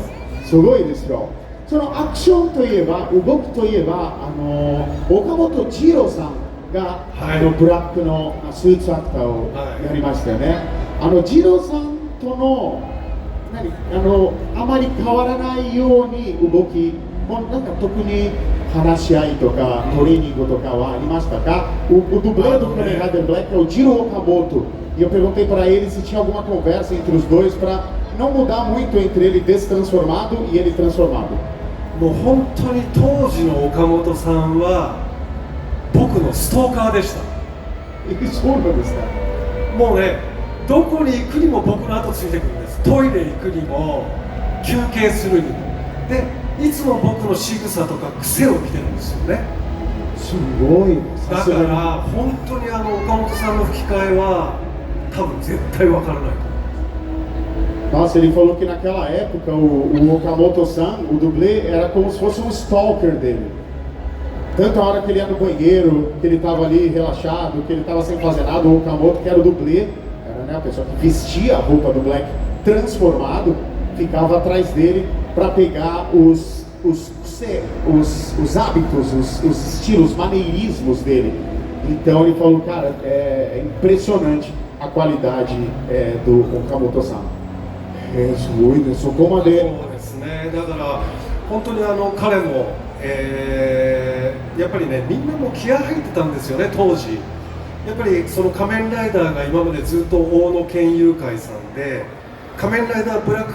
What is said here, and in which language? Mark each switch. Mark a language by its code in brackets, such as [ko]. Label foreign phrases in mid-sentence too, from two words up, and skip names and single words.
[ja] すごいですよ。そのアクションといえば動きといえば岡本二郎さんが、はい、ブラックのスーツアクターをやりましたよね、はい、二郎さんとのあまり変わらないように動きもなんか特に話し合いとかトレーニングとかはありましたか？ [pt] O dublê do Kamen Rider Black é o Jiro Okamoto e eu perguntei para ele se tinha alguma conversa entre os dois para não mudar muito entre ele destransformado e ele transformado. [ja] もう本当に当時の岡本さんは僕のストーカーでした。そうなんですか？もうね、どこに行くにも僕の後ついてくるんです。トイレ行くにも休憩するにもでいつも僕の仕草とか癖を見てるんですよね。すごい。だから本当に岡本さんの吹き替えは多分絶対わからない。 [pt] Nossa, ele falou que naquela época o Okamoto-san, o dublê, era como se fosse um stalker dele. Tanto a hora que ele ia no banheiro, que ele estava ali relaxado, que ele estava sem fazer nada, o Okamoto, que era o dublê, era, né, a pessoa que vestia a roupa do Black transformado, ficava atrás dele para pegar os hábitos, os estilos, os maneirismos dele. Então ele falou, cara, é impressionante a qualidade do Okamoto-san. [ja] すごいね、そこまで。そうですね。だから本当に彼も、やっぱりね、みんなも気合入ってたんですよね当時。やっぱりその仮面ライダーが今までずっと大野県友会さんで、仮面ライダーブラッ